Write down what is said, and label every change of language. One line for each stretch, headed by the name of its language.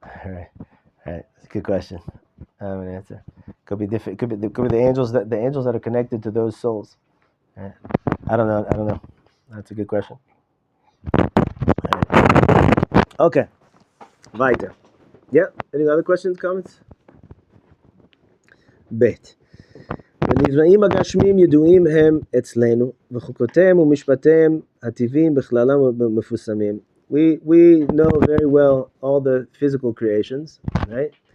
English: All right. That's a good question. I'm gonna answer. Could be different. Could be the angels that are connected to those souls. Right. I don't know. That's a good question. Right. Okay. Weiter. Yeah. Any other questions, comments?
Hebrew: Bet. ונבראים הגשמים ידועים הם אצלנו, וחוקותיהם ומשפטיהם הטבעיים בכללם מפורסמים.
English: We know very well all the physical creations, right?